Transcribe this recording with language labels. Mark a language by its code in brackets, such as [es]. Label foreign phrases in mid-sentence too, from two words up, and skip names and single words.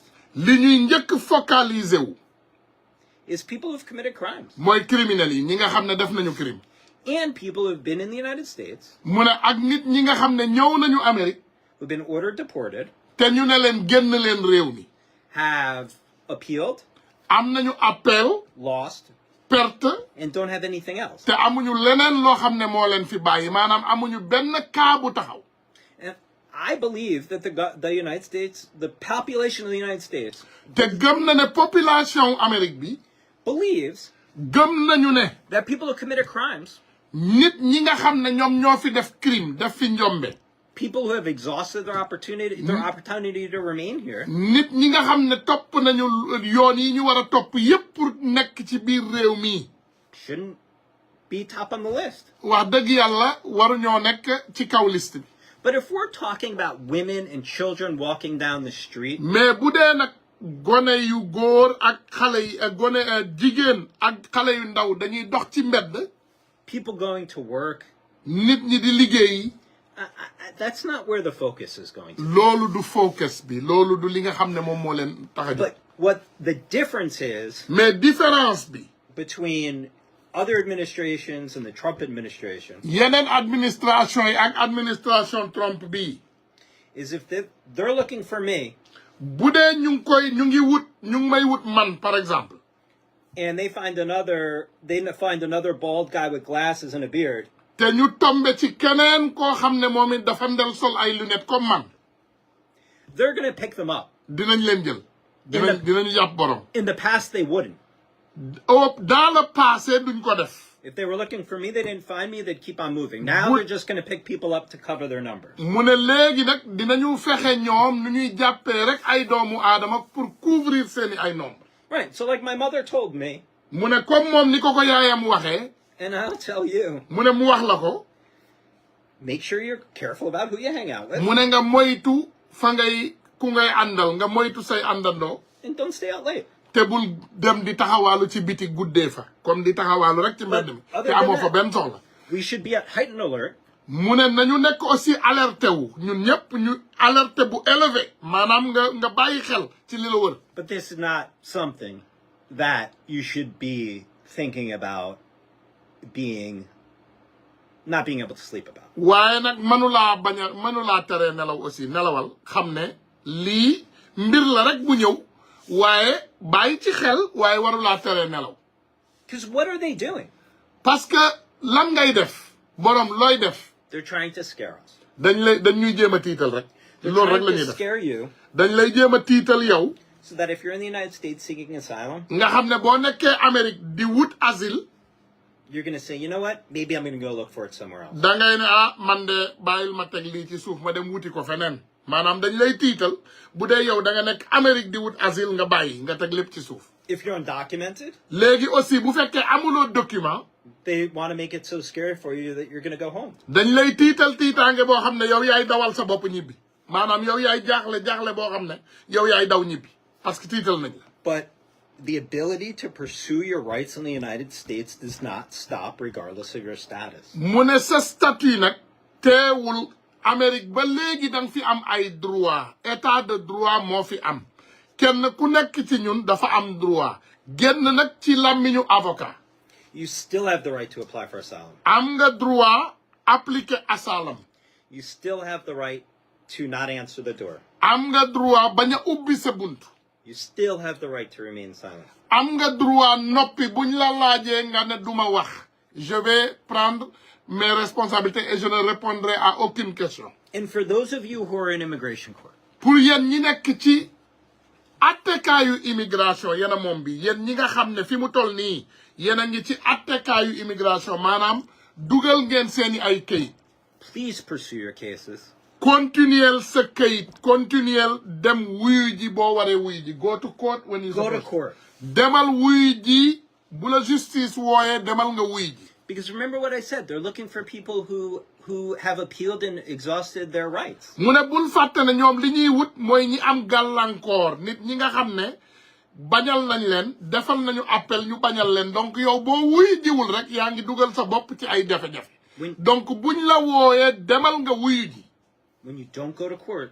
[wo] li ñuy njëkk focaliser wu [en] is people who've committed crimes. [wo] mooy criminels yi ñi nga xam ne def nañu crime. [en] And people who've been in the United States. [wo] mu ne ak nit ñi nga xam ne ñëw nañu Amérique. [en] Who've been ordered deported. [wo] te ñu ne leen génn leen réew mi. [en] Have appealed. [wo] am nañu appel. [en] Lost. [wo] perte. [en] And don't have anything else. [wo] te amuñu leneen loo xam ne moo leen fi bàyyi maanaam amuñu benn cas bu taxaw. [en] And I believe that the United States, the population of the United States. [wo] te gëm na ne population Amérique bi. [en] Believes. [wo] gëm nañu ne. [en] that people who committed crimes. [wo] nit ñi nga xam ne ñoom ñoo fi def crime def fi njombe. [en] People who have exhausted their opportunity to remain here. [wo] nit ñi nga xam ne topp nañu yoon yi ñu war a topp yépp pour nekk ci biir réew mi. [en] Shouldn't be top on the list. [wo] wax dëgg yàlla waruñoo nekk ci kaw liste bi. [en] But if we're talking about women and children walking down the street. [wo] mais bu dee nag gone yu góor ak xale yi gone jigéen ak xale yu ndaw dañuy dox ci mbedd. [en] people going to work. [wo] nit ñi di liggéey. [en] That's not where the focus is going to be. [wo] loolu du focus bi loolu du li nga xam ne moom moo leen tax a jóg. [en] But what the difference is. [wo] mais différence bi. [en] between other administrations and the Trump administration. [wo] yeneen administration yi ak administration Trump bi. [en] is if they're looking for me. [wo] bu dee ñu ngi may wut man [fr] par exemple. [en] and they find another bald guy with glasses and a beard. [wo] te ñu tombe ci keneen koo xam ne moom it dafa ndel sol ay [fr] lunettes comme [wo] man. [en] they're going to pick them up. [wo] dinañ leen jël. dinañu jàpp borom. [en] In the past they wouldn't. [fr] dans le passé [wo] duñ ko def. [en] If they were looking for me, they didn't find me, they'd keep on moving. Now they're just going to pick people up to cover their numbers. [wo] mu ne léegi nag dinañu fexe ñoom nu ñuy jàppee rek ay doomu aadama [fr] pour couvrir [wo] seeni ay nombre. [en] Right. So like my mother told me. [wo] mu ne comme moom ni ko yaayam waxee. [en] And I'll tell you. [wo] mu ne mu wax la ko. [en] Make sure you're careful about who you hang out with. [wo] mu ne nga moytu fa ngay ku ngay àndal nga moytu say àndandoo. [en] And don't stay out late. [wo] te bul dem di taxawaalu ci biti guddee fa comme di taxawaalu rek ci mbedd mi te amoo fa benn soxla. [en] We should be at heightened alert. [wo] mu ne nañu nekk [fr] aussi alerté [wo] wu ñun ñëpp ñu alerté bu élevé maanaam nga bàyyi xel ci li la wër. [en] But this is not something that you should be thinking about not being able to sleep about. [wo] waaye nag mënulaa tere nelaw aussi nelawal xam ne lii mbir la rek bu ñëw waaye bàyyi ci xel waaye warulaa tere nelaw. [en] Because what are they doing? [fr] parce que [wo] lan ngay def borom looy def. [en] They're trying to scare us. [wo] dañ ñuy jéem a tiital rek. loolu rek la ñuy def [en] scare you. [wo] dañ lay jéem a tiital yow. [en] So that if you're in the United States seeking asylum. [wo] nga xam ne boo nekkee Amérique di wut asile. [en] You're going to say, you know what? Maybe I'm going to go look for it somewhere else. [wo] da ngay ne man de bàyyil ma teg lii ci suuf ma dem wuti ko feneen. maanaam dañ lay tiital bu dee yow da nga nekk Amérique di wut asile nga bàyyi nga teg lépp ci suuf. [en] If you're undocumented. [wo] léegi aussi bu fekkee amuloo document. [en] They want to make it so scary for you that you're going to go home. [wo] dañ lay tiitaange boo xam ne yow yaay dawal sa bopp ñibbi maanaam yow yaay jaaxle boo xam ne yow yaay daw ñibbi [fr] parce que [wo] tiital nañ la. [en] But the ability to pursue your rights in the United States does not stop regardless of your status. [wo] mu ne sa statut nag teewul Amérique ba léegi danga fi am ay droit [fr] état de droit [wo] moo fi am kenn ku nekk ci ñun dafa am droit génn nag ci làmmiñu avocat. [en] You still have the right to apply for asylum. [wo] am nga [fr] droit appliquer [wo] asylum. [en] You still have the right to not answer the door. [wo] am nga droit bañ a ubbi sa bunt. [en] You still have the right to remain silent. [wo] am nga droit noppi buñ la laajee nga ne duma wax. [fr] je vais prendre mes responsabilités et je ne répondrai à aucune question. [en] And for those of you who are in immigration court. [wo] pour yéen ñi nekk ci attekaayu immigration yéen a moom bi yéen ñi nga xam ne fi mu toll nii yéen a ngi ci attekaayu immigration maanaam dugal ngeen seeni ay këyit. [en] Please pursue your cases. [wo] continuel sa këyit continuel dem wuyu ji boo waree wuyu ji [en] go to court when you go to court. [wo] demal wuyu ji bu la justice wooyee demal nga wuyu ji. [en] Because remember what I said, they're looking for people who have appealed and exhausted their rights. [wo] mu ne bul fàtte ne ñoom li ñuy wut mooy ñi am gàllankoor nit ñi nga xam ne bañal nañ leen defal nañu appel ñu bañal leen donc yow boo wuyu jiwul rek yaa ngi dugal sa bopp ci ay jafe-jafe donc buñ la wooyee demal nga wuyu ji [en] When you don't go to court,